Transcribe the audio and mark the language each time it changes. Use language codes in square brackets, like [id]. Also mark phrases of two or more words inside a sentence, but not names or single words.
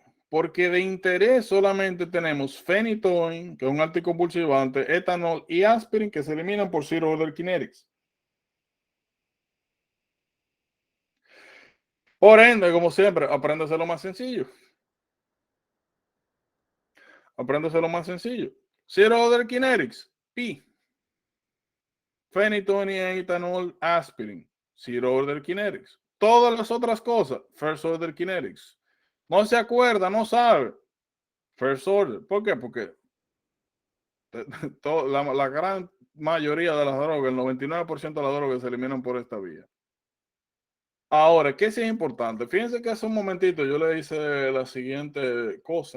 [es] Porque de interés solamente tenemos phenytoin, que es un anticonvulsivante, etanol y aspirin, que se eliminan por [en] Zero Order Kinetics. [es] Por ende, como siempre, apréndase lo más sencillo. Apréndase lo más sencillo. [en] Zero Order Kinetics, P. [es] Phenytoin, etanol, aspirin. [en] Zero Order Kinetics. [es] Todas las otras cosas, [en] First Order Kinetics. [es] No se acuerda, no sabe. [en] First Order. [es] ¿Por qué? Porque la gran mayoría de las drogas, el 99% de las drogas se eliminan por esta vía. Ahora, ¿qué sí es importante? Fíjense que hace un momentito yo le hice la siguiente cosa.